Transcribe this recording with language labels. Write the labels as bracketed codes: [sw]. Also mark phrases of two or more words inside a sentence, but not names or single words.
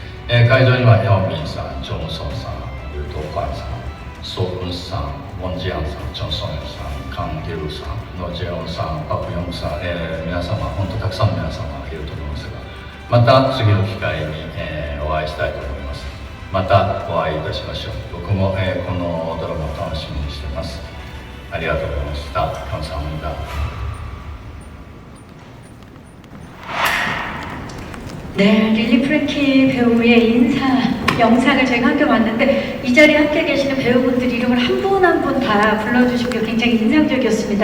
[ja] 会場にはヒョンビンさん、ジョンソンさん、ユートファンさん、ソウルンさん、ウォンジアンさん、チョンソンヨさん、カン・ギルさん、ノジェオンさん、パクヨンさん、皆様、本当たくさんの皆様がいると思いますが、また次の機会に、お会いしたいと思います。またお会いいたしましょう。僕も、このドラマを楽しみにしています。ありがとうございました。감사합니다。 [ko] 네, 릴리 프랭키 배우의 인사 영상을 저희가 함께 봤는데 이 자리에 함께 계시는 배우분들 이름을 한 분 한 분 다 불러주신 게 굉장히 인상적이었습니다.